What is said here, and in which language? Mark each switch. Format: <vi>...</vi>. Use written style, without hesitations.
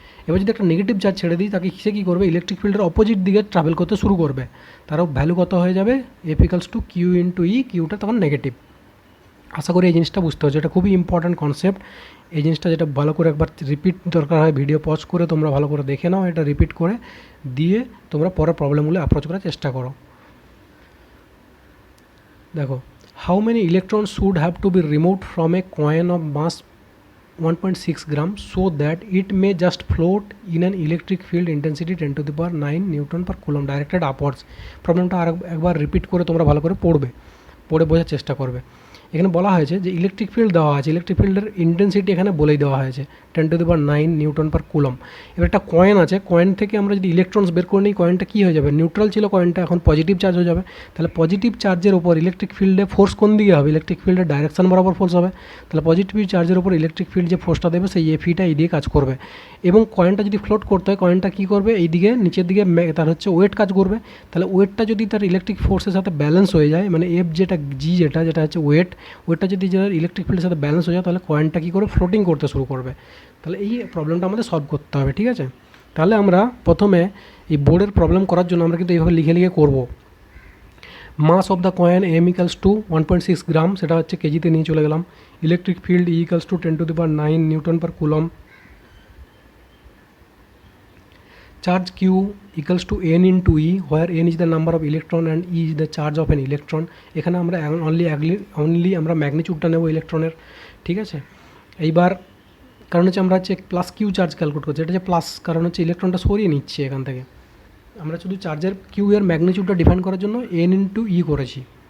<bn>এবার যদি একটা নেগেটিভ চার্জ ছেড়ে দিই তাকে সে কী করবে, ইলেকট্রিক ফিল্ডের অপোজিট দিকে ট্রাভেল করতে শুরু করবে, তারও ভ্যালু কত হয়ে যাবে, F equals two Q into ই, কিউটা তখন নেগেটিভ। আশা করি এই জিনিসটা বুঝতে হচ্ছে, এটা খুবই ইম্পর্ট্যান্ট কনসেপ্ট। এই জিনিসটা যেটা ভালো করে একবার রিপিট দরকার হয়, ভিডিও পজ করে তোমরা ভালো করে দেখে নাও, এটা রিপিট করে দিয়ে তোমরা পরের প্রবলেমগুলো অ্যাপ্রোচ করার চেষ্টা করো।</bn> <en>দেখো, how many electron should have to be removed from a coin of mass 1.6 gram so that it may just float in an electric field intensity 10 to the power 9 Newton per coulomb directed upwards।</en> <bn>প্রবলেমটা একবার repeat করে তোমরা ভালো করে পড়ে বোঝার চেষ্টা করবে। এখানে বলা হয়েছে যে ইলেকট্রিক ফিল্ড দেওয়া আছে, ইলেকট্রিক ফিল্ডের ইন্টেন্সিটি এখানে বলেই দেওয়া হয়েছে 10 to the power 9 Newton per coulomb. এবার একটা কয়েন আছে, কয়েন থেকে আমরা যদি ইলেকট্রনস বের করে নিই, কয়েনটা কী হয়ে যাবে, নিউট্রাল ছিল কয়েনটা, এখন পজিটিভ চার্জ হয়ে যাবে। তাহলে পজিটিভ চার্জের ওপর ইলেকট্রিক ফিল্ডে ফোর্স কোন দিকে হবে, ইলেকট্রিক ফিল্ডের ডাইরেকশন বরাবর ফোর্স হবে। তাহলে পজিটিভ চার্জের ওপর ইলেকট্রিক ফিল্ড যে ফোর্সটা দেবে সেই এফিটা এই দিকে কাজ করবে। এবং কয়েনটা যদি ফ্লোট করতে হয়, কয়েনটা কী করবে, এই দিকে নিচের দিকে তার হচ্ছে ওয়েট কাজ করবে। তাহলে ওয়েটটা যদি তার ইলেকট্রিক ফোর্সের সাথে ব্যালেন্স হয়ে যায়, মানে এফ যেটা জি যেটা হচ্ছে ওয়েটটা যদি ইলেকট্রিক ফিল্ডের সাথে ব্যালেন্স হয়ে যায়, তাহলে কয়েনটা কী করে ফ্লোটিং করতে শুরু করবে। তাহলে এই প্রবলেমটা আমাদের সলভ করতে হবে, ঠিক আছে। তাহলে আমরা প্রথমে এই বোর্ডের প্রবলেম করার জন্য আমরা কিন্তু এইভাবে লিখে করব। মাস of the coin M equals two 1.6 গ্রাম, সেটা হচ্ছে কেজিতে নিয়ে চলে গেলাম। Electric field E equals two 10 to the power 9 Newton per coulomb.</bn> <en>Charge q equals to n into e, where n is the number of electron and e is the charge of an electron।</en> <bn>এখানে আমরা only আমরা ম্যাগনিটিউডটা নেব ইলেকট্রনের, ঠিক আছে। এইবার কারণ হচ্ছে আমরা প্লাস কিউ চার্জ ক্যালকুলেট করছি, এটা হচ্ছে প্লাস, কারণ হচ্ছে ইলেকট্রনটা সরিয়ে নিচ্ছে এখান থেকে। আমরা শুধু চার্জের কিউ এর ম্যাগনিটিউডটা ডিফাইন করার জন্য n ইন্টু ই করেছি।</bn>